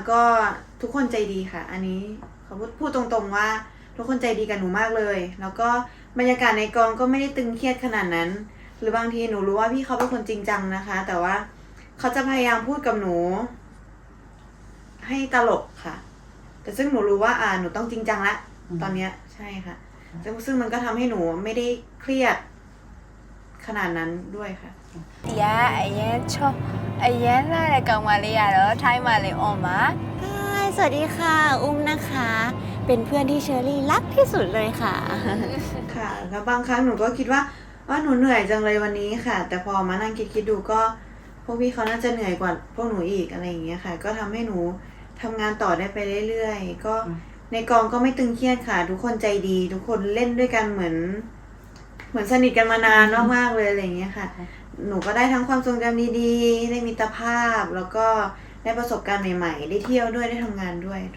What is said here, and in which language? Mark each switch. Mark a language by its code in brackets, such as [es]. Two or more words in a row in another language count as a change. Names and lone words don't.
[th] ก็ทุกคนใจดีค่ะ อันนี้เขาพูดตรงๆว่า ทุกคนใจดีกับหนูมากเลย แล้วก็บรรยากาศในกองก็ไม่ได้ตึงเครียดขนาดนั้น หรือบางทีหนูรู้ว่าพี่เขาเป็นคนจริงจังนะคะ แต่ว่าเขาจะพยายามพูดกับหนู ให้ตลกค่ะ แต่ซึ่งหนูรู้ว่าหนูต้องจริงจังละตอนเนี้ยใช่ค่ะ ซึ่งมันก็ทำให้หนูไม่ได้เครียดขนาดนั้นด้วยค่ะ [my] ဒီကအရင်ချောအရင်လာတဲ့ကောင်မလေးကတော့ထိုင်းမလေးអွန်ပါ [th] สวัสดีค่ะ อุ้มนะคะ เป็นเพื่อนที่เชอรี่รักที่สุดเลยค่ะ ค่ะ แล้วบางครั้งหนูก็คิดว่าหนูเหนื่อยจังเลยวันนี้ค่ะ แต่พอมานั่งคิดดูก็พวกพี่เขาน่าจะเหนื่อยกว่าพวกหนูอีกอะไรอย่างเงี้ยค่ะ ก็ทำให้หนูทำงานต่อได้ไปเรื่อยๆก็ในกองก็ไม่ตึงเครียดค่ะ ทุกคนใจดี ทุกคนเล่นด้วยกันเหมือนสนิทกันมานานมากๆเลยอะไรอย่างเงี้ยค่ะ หนูก็ได้ทั้งความทรงจำดีๆได้มิตรภาพ แล้วก็ได้ประสบการณ์ใหม่ๆ ได้เที่ยวด้วยได้ทำงานด้วยค่ะ